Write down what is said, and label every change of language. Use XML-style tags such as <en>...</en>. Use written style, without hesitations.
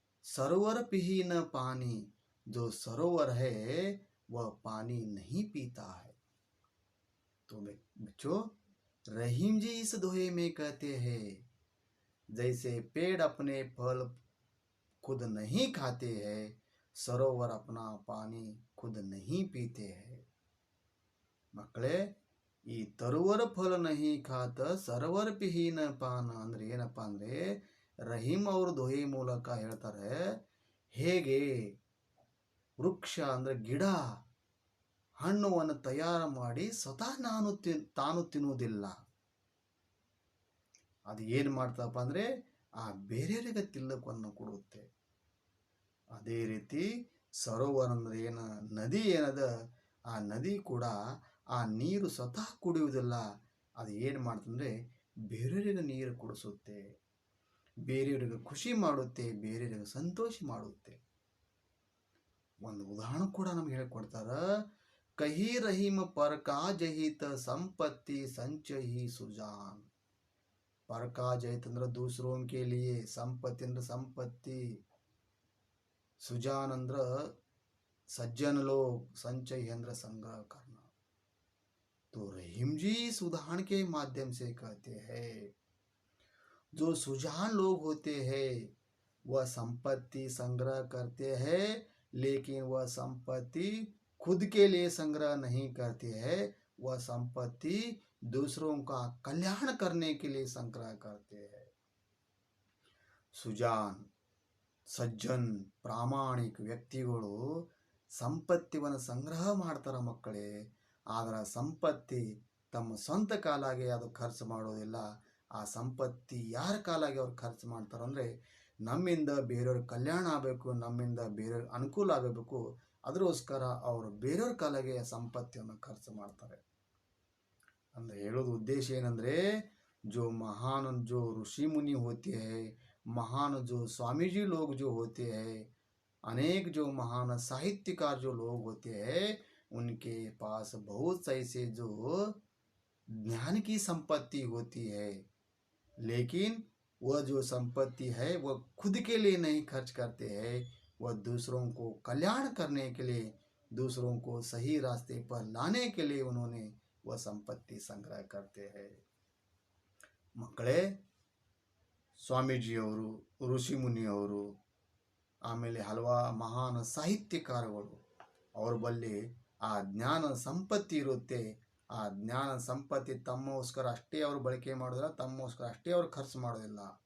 <hi>सरोवर पिही न पानी, जो सरोवर है वह पानी नहीं पीता है। तो बच्चों, रहीम जी इस दोहे में कहते हैं जैसे पेड़ अपने फल खुद नहीं खाते हैं, सरोवर अपना पानी खुद नहीं पीते हैं।</hi> <kn>ಮಕ್ಕಳೇ, ಈ</kn> <hi>ತರುವರ ಫಲ ನಹಿ ಖಾತ ಸರೋವರ ಪಿಹೀನ ಪಾನ</hi> <kn>ಅಂದ್ರೆ ಏನಪ್ಪಾ ಅಂದ್ರೆ, ರಹೀಮ್ ಅವರು ದೊಹೆ ಮೂಲಕ ಹೇಳ್ತಾರೆ, ಹೇಗೆ ವೃಕ್ಷ ಅಂದ್ರೆ ಗಿಡ ಹಣ್ಣುವನ್ನು ತಯಾರು ಮಾಡಿ ಸ್ವತಃ ತಾನು ತಿನ್ನುವುದಿಲ್ಲ, ಅದು ಏನು ಮಾಡ್ತಪ್ಪ ಅಂದ್ರೆ ಆ ಬೇರೆಯವರಿಗೆ ತಿನ್ನಕವನ್ನು ಕೊಡುತ್ತೆ. ಅದೇ ರೀತಿ ಸರೋವರ ಅಂದ್ರೆ ಏನ, ನದಿ ಏನದ, ಆ ನದಿ ಕೂಡ ಆ ನೀರು ಸ್ವತಃ ಕುಡಿಯುವುದಿಲ್ಲ, ಅದು ಏನು ಮಾಡ್ತಂದ್ರೆ ಬೇರೆಯವರಿಗೆ ನೀರು ಕುಡಿಸುತ್ತೆ, ಬೇರೆಯವರಿಗೆ ಖುಷಿ ಮಾಡುತ್ತೆ, ಬೇರೆಯವರಿಗೆ ಸಂತೋಷ ಮಾಡುತ್ತೆ. ಒಂದು ಉದಾಹರಣೆ ಕೂಡ ನಮ್ಗೆ ಹೇಳ್ಕೊಡ್ತಾರ.</kn> <hi>ಕಹಿ ರಹೀಮ ಪರಕಾ ಜಹಿತ ಸಂಪತ್ತಿ ಸಂಚಹಿ ಸುಜಾನ್.</hi> <kn>ಪರಕಾ ಜಹಿತ ಅಂದ್ರೆ</kn> <hi>दूसरों के लिए,</hi> <kn>ಸಂಪತ್ತಿ ಅಂದ್ರೆ ಸಂಪತ್ತಿ,</kn> <hi>सुजान अंद्र सज्जन लोग, संचय अंद्र संग्रह करना। तो रहीम जी इस उदाहरण के माध्यम से कहते हैं, जो सुजान लोग होते हैं वह संपत्ति संग्रह करते हैं, लेकिन वह संपत्ति खुद के लिए संग्रह नहीं करते हैं, वह संपत्ति दूसरों का कल्याण करने के लिए संग्रह करते हैं।</hi> <kn>सुजान ಸಜ್ಜನ್ ಪ್ರಾಮಾಣಿಕ ವ್ಯಕ್ತಿಗಳು ಸಂಪತ್ತಿವನ್ನು ಸಂಗ್ರಹ ಮಾಡ್ತಾರ ಮಕ್ಕಳೇ, ಆದರೆ ಸಂಪತ್ತಿ ತಮ್ಮ ಸ್ವಂತ ಕಾಲಾಗಿ ಅದು ಖರ್ಚು ಮಾಡೋದಿಲ್ಲ. ಆ ಸಂಪತ್ತಿ ಯಾರ ಕಾಲಾಗಿ ಅವ್ರು ಖರ್ಚು ಮಾಡ್ತಾರಂದ್ರೆ, ನಮ್ಮಿಂದ ಬೇರೆಯವ್ರ ಕಲ್ಯಾಣ ಆಗಬೇಕು, ನಮ್ಮಿಂದ ಬೇರೆಯವ್ರ ಅನುಕೂಲ ಆಗಬೇಕು, ಅದಕ್ಕೋಸ್ಕರ ಅವರು ಬೇರೆಯವ್ರ ಕಾಲಾಗಿ ಸಂಪತ್ತಿಯನ್ನು ಖರ್ಚು ಮಾಡ್ತಾರೆ. ಅಂದ್ರೆ ಹೇಳೋದು ಉದ್ದೇಶ ಏನಂದ್ರೆ,</kn> <hi>जो महान जो ऋषि मुनि होते हैं, महान जो स्वामी जी लोग जो होते हैं, अनेक जो महान साहित्यकार जो लोग होते हैं, उनके पास बहुत ऐसे जो ज्ञान की संपत्ति होती है, लेकिन वह जो संपत्ति है वह खुद के लिए नहीं खर्च करते हैं, वह दूसरों को कल्याण करने के लिए, दूसरों को सही रास्ते पर लाने के लिए उन्होंने वह संपत्ति संग्रह करते हैं।</hi> <kn>ಮಕ್ಕಳೇ, ಸ್ವಾಮೀಜಿಯವರು, ಋಷಿ ಮುನಿಯವರು, ಆಮೇಲೆ ಮಹಾನ್ ಸಾಹಿತ್ಯಕಾರಗಳು, ಅವ್ರ ಬಳಿ ಆ ಜ್ಞಾನ ಸಂಪತ್ತಿ ಇರುತ್ತೆ. ಆ ಜ್ಞಾನ ಸಂಪತ್ತಿ ತಮ್ಮಗೋಸ್ಕರ ಅಷ್ಟೇ ಅವರು ಬಳಕೆ ಮಾಡೋದಿಲ್ಲ, ತಮ್ಮಗೋಸ್ಕರ ಅಷ್ಟೇ ಅವರು ಖರ್ಚು ಮಾಡೋದಿಲ್ಲ.</kn>